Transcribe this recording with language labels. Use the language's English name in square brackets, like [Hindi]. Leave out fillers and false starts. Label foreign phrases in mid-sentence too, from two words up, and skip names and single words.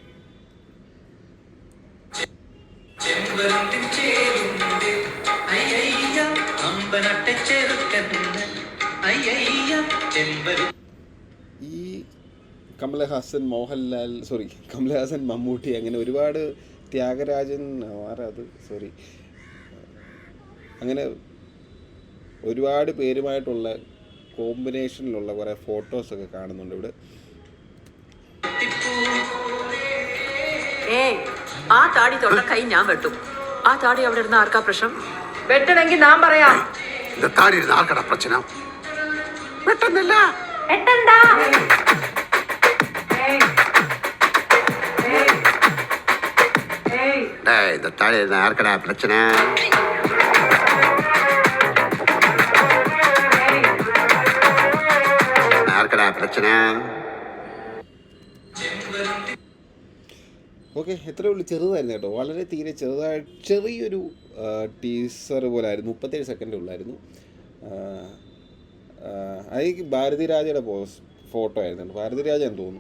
[Malayalam] ഈ കമലഹാസൻ മമ്മൂട്ടി അങ്ങനെ ഒരുപാട് ത്യാഗരാജൻ അങ്ങനെ ഒരുപാട് പേരുമായിട്ടുള്ള കോമ്പിനേഷനിലുള്ള കുറേ ഫോട്ടോസൊക്കെ കാണുന്നുണ്ട് ഇവിടെ. ആ താടി തൊട്ട കൈ ഞാൻ വെട്ടും. ആ താടി അവിടെ ഇരുന്ന ആർക്കാ പ്രശ്നം? വെട്ടണമെങ്കിൽ ഞാൻ പറയാം. പ്രശ്നം വെട്ടുന്നില്ല. [Tamil] இந்த தாடி யாருக்கடா பிரச்சனை? யாருக்கடா பிரச்சனை? [Malayalam] ഓക്കെ, എത്രയേ ഉള്ളൂ. ചെറുതായിരുന്നു കേട്ടോ, വളരെ തീരെ ചെറിയൊരു ടീസർ പോലെ ആയിരുന്നു. 37 സെക്കൻഡ് ഉള്ളായിരുന്നു. അത് ഭാരതി രാജയുടെ ഫോട്ടോ ആയിരുന്നു. ഭാരതി രാജയാന്ന് തോന്നുന്നു.